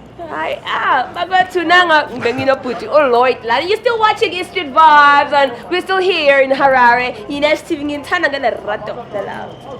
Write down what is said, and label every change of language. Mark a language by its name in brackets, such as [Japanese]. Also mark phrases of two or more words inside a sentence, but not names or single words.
[North Ndebele] Hayi, ah, bakwethu nanga ngibe nginobhuti uLloyd. La, [English] you're still watching East Street Vibes and we're still here in Harare. [North Ndebele] Yini S T V, nginithanda ngenerato nalabo.